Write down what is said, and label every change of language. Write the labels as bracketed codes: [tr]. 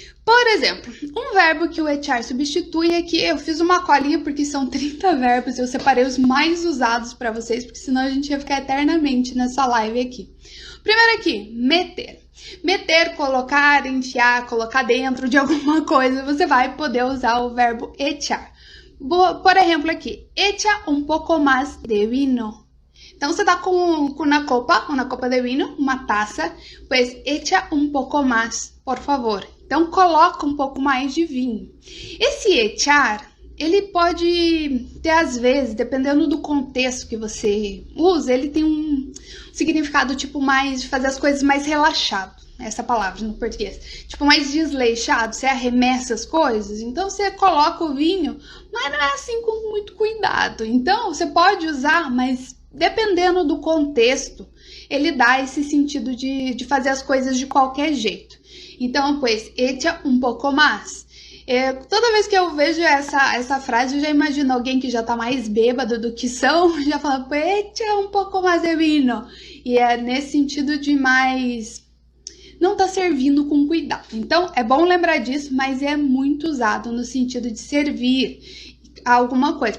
[pt] Por exemplo, um verbo que o echar substitui aqui, eu fiz uma colinha porque são 30 verbos, eu separei os mais usados para vocês, porque senão a gente ia ficar eternamente nessa live aqui. Primeiro aqui, meter. Meter, colocar, enfiar, colocar dentro de alguma coisa, você vai poder usar o verbo echar. [es] Por exemplo aqui, echa un poco más de vino. [pt] Então, você tá com uma copa de vinho, uma taça, [es] pues echa un poco más, por favor. [pt] Então, coloca um pouco mais de vinho. Esse echar, ele pode ter, às vezes, dependendo do contexto que você usa, ele tem um significado, tipo, mais de fazer as coisas mais relaxado. Essa palavra no português. Tipo, mais desleixado, você arremessa as coisas, então você coloca o vinho, mas não é assim com muito cuidado. Então, você pode usar, mas dependendo do contexto, ele dá esse sentido de fazer as coisas de qualquer jeito. [es] Então, pues, echa un poco más. [pt] Toda vez que eu vejo essa frase, eu já imagino alguém que já tá mais bêbado do que são, já fala, [es] pues, echa un poco más de vino. [pt] E é nesse sentido de mais... não tá servindo com cuidado. Então, é bom lembrar disso, mas é muito usado no sentido de servir alguma coisa.